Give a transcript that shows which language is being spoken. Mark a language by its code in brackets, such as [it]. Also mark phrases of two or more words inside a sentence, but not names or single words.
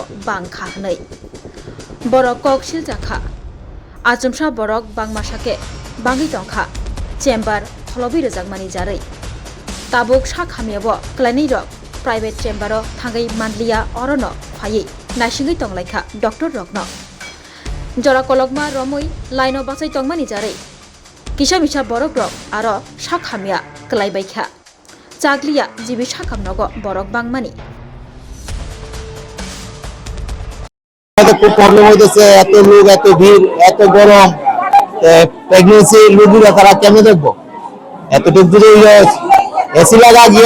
[trp] bangkha hnei borok kok siljaka achumsa borok bangmasake bangi tongkha chamber kholobi rejakmani jarei tabuk sakhamiabo klani rok [en] private chamber [trp] o thangai manliya orono phai naisingui tonglaikha doctor rokno jora kolokma romoi line o basai tongmani jarei kisa misa borok rok aro sakhamia klaibaikha চাগলিয়া জিবি সাকামনগ বরক বাংমানি [bn] খুব প্রবলেম হইতেছে এত লোক এত ভিড় এত গরম প্রেগন্যান্সি রোগীরা তারা কেমনে দেখবো এতটুকু দূরে এসি লাগা গিয়ে